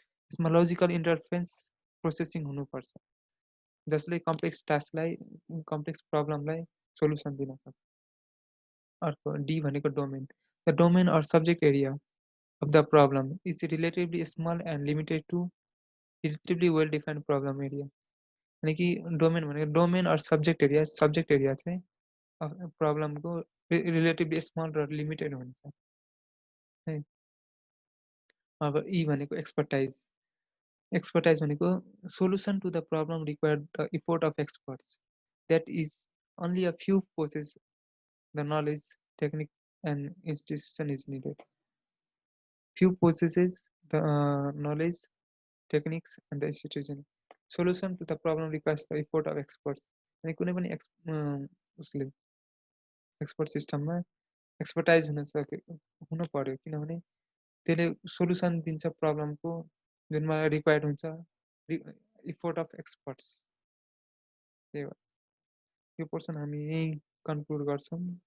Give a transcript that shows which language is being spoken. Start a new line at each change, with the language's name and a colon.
Nepali: यसमा logical interference processing हुनुपर्छ जसले कम्प्लेक्स टास्कलाई, कम्प्लेक्स प्रब्लमलाई सोल्युसन दिन सक्छ। अर्को डी भनेको domain,
English: The domain or subject area of the problem is relatively small and limited to relatively well defined problem area।
Nepali: यानी कि डोमेन भनेको डोमेन और सब्जेक्ट एरिया चाहिँ प्रब्लमको रिलेटिभली स्मल र लिमिटेड हुन्छ है। अब ई भनेको एक्सपर्टाइज, एक्सपर्टाइज भनेको
English: Solution to the problem require the effort of experts that is only a few possess the knowledge, technique and institution is needed। few possesses the knowledge, techniques and the institution। solution to the problem requires the effort of experts।
Nepali: अनि कुनै पनि उसले expert सिस्टममा expertise हुनु पर्यो किनभने त्यसले solution दिन्छ प्रब्लमको जुनमा रिक्वायर्ड हुन्छ इफोर्ट अफ एक्सपर्ट्स। त्यही हो, यो पोर्सन हामी यही कन्क्लुड गर्छौँ।